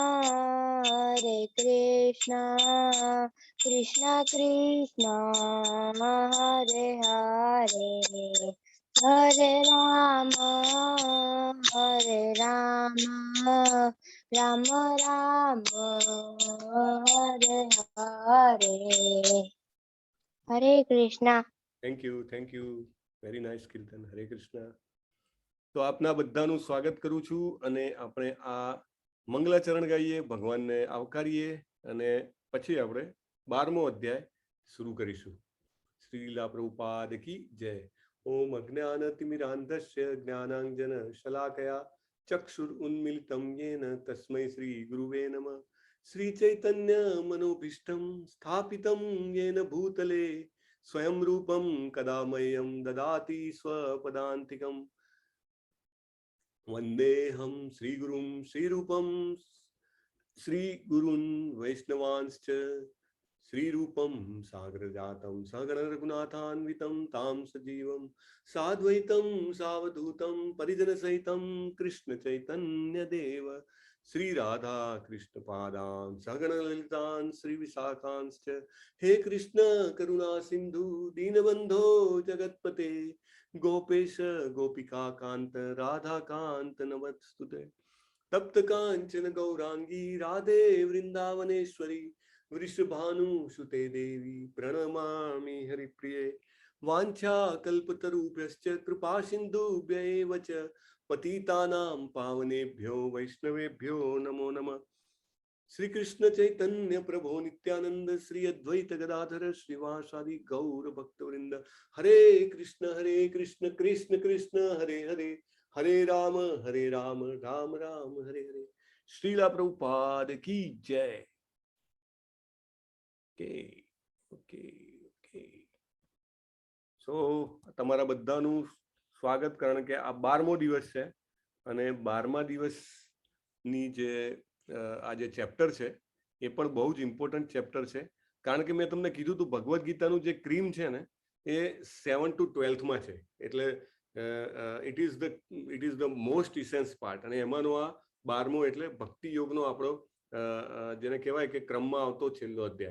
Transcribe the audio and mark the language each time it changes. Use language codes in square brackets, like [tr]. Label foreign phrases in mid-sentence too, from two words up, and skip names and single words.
[sa] कृष्ण कृष्ण हरे हरे हरे राम राम राम हरे हरे हरे कृष्णा. [en] Thank you. Very nice kirtan. Hare Krishna. [gu] તો આપના બધાનું સ્વાગત કરું છું અને આપણે આ મંગલાચરણ ગાઈએ, ભગવાનને આવકારીએ અને પછી આપણે 12મો અધ્યાય શરૂ કરીશું. [hi] શ્રી લીલા પ્રભુપાદ की जय. [sa] ओम अज्ञानतिमिरान्धस्य ज्ञानाञ्जन शलाकया चक्षुरुन्मीलितं येन तस्मै श्री गुरुवे नमः. श्री चैतन्य मनोभीष्टं स्थापितं येन भूतले स्वयं रूपं कदा मह्यं ददाति स्वपदान्तिकम्. वन्देऽहं श्रीगुरुं श्रीरूपं श्रीगुरून् वैष्णवांश्च श्रीरूपं साग्रजातं सगण रघुनाथान्वितं तां सजीवं साद्वैतं सावधूतं परिजनसहितं कृष्ण चैतन्य देव श्री राधा कृष्ण पादान सगण ललितान श्री विशाखांश्च हे कृष्ण करुणा सिंधु दीनबंधो जगतपते गोपेश गोपिका कांत राधा कांत नमस्तुते तप्त कांचन गौरांगी राधे वृंदावनेश्वरी वृषभानुसुते देवी प्रणमामि हरिप्रिये वाञ्छा कल्पतरुभ्यश्च कृपा सिन्धुभ्य एव च पतितानां पावनेभ्यो वैष्णवेभ्यो नमो नमः। श्री कृष्ण चैतन्य प्रभो नित्यानंद श्री अद्वैत गदाधर श्रीवासादि गौर भक्तवृंद हरे कृष्ण कृष्ण कृष्ण हरे हरे हरे राम राम राम हरे हरे। [hi] श्रीला प्रभुपाद की जय। [en] OK OK OK [gu] સો તમારા બધાનું સ્વાગત, કારણ કે આ 12મો દિવસ છે અને 12મા દિવસની જે આ જે ચેપ્ટર છે એ પણ બહુ જ [en] important chapter [gu] છે, કારણ કે મેં તમને કીધું હતું ભગવદ્ ગીતાનું જે ક્રીમ છે ને એ 7 to 12માં છે, એટલે [en] It is the most essence part, [gu] અને એમાંનો આ 12મો એટલે ભક્તિ યોગનો આપણો જેને કહેવાય કે ક્રમમાં આવતો છેલ્લો અધ્યાય.